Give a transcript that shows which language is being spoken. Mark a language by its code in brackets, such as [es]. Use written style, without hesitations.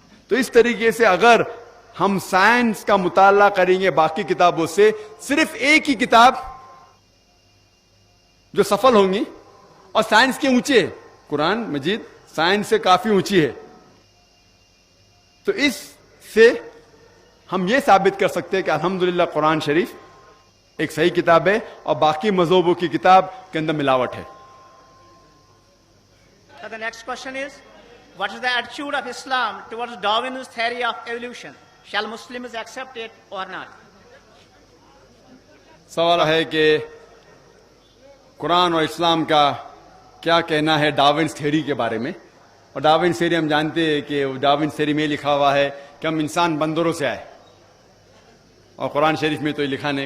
[hi] तो इस तरीके से अगर हम साइंस का मुताला करेंगे बाकी किताबों से, सिर्फ एक ही किताब जो सफल होंगी, और साइंस के ऊंचे, कुरान मजीद साइंस से काफी ऊंची है। तो इससे हम ये साबित कर सकते हैं कि अल्हम्दुलिल्लाह कुरान शरीफ एक सही किताब है, और बाकी मज़हबों की किताब के अंदर मिलावट है। [en] The next question is, what is the attitude of Islam towards Darwin's theory of evolution? Shall Muslims accept it or not? [hi] सवाल है कि कुरान और इस्लाम का क्या कहना है डार्विन्स थ्योरी के बारे में। और डार्विन्स थ्योरी हम जानते हैं कि डार्विन्स थ्योरी में लिखा हुआ है कि हम इंसान बंदरों से आए, और कुरान शरीफ में तो ये लिखा नहीं।